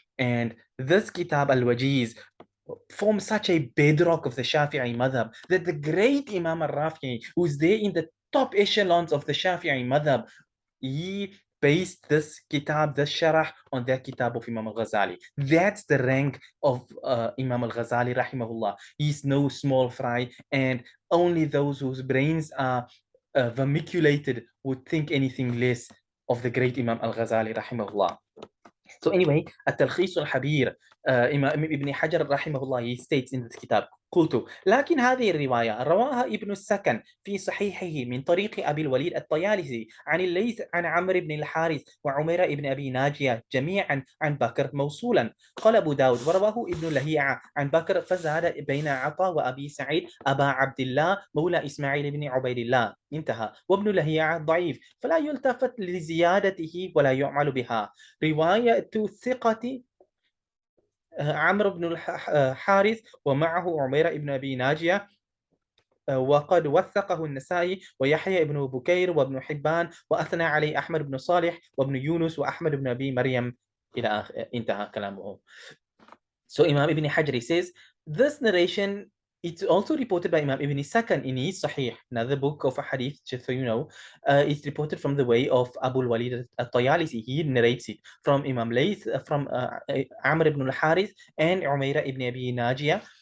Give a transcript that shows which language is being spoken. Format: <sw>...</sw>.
<en>And this kitab Al-Wajiz forms such a bedrock of the Shafi'i madhab that the great Imam al-Rafi'i, who's there in the top echelons of the Shafi'i madhab, he based this kitab, this sharah, on that kitab of Imam al-Ghazali. That's the rank of Imam al-Ghazali rahimahullah. He's no small fry, and only those whose brains are vermiculated would think anything less of the great Imam al-Ghazali rahimahullah. So anyway, التلخيص الحبير, Imam Ibn Hajar rahimahullah, he states in this kitab,</en> <ar>قلت لكن هذه الرواية رواها ابن السكن في صحيحه من طريق أبي الوليد الطيالسي عن الليث عن عمرو بن الحارث وعمير بن أبي ناجية جميعا عن بكر موصولا. قال أبو داود ورواه ابن لهيعة عن بكر فزاد بين عطاء وأبي سعيد أبا عبد الله مولى إسماعيل بن عبيد الله، انتهى. وابن لهيعة ضعيف فلا يلتفت لزيادته ولا يعمل بها. رواية ثقة عمرو بن الحارث ومعه عمير بن أبي ناجية، وقد وثقه النسائي ويحيى بن بكير وابن حبان وأثنى عليه أحمد بن صالح وابن يونس وأحمد بن أبي مريم إلى انتهى كلامه.</ar> <en>So Imam Ibn Hajar says, this narration, it's also reported by Imam Ibn Sakan in his Sahih, another book of a hadith, just so you know. It's reported from the way of Abu al-Walid al-Tayalisi. He narrates it from Imam Layth, from Amr ibn al-Harith and Umayra ibn Abi Najiyah.</en>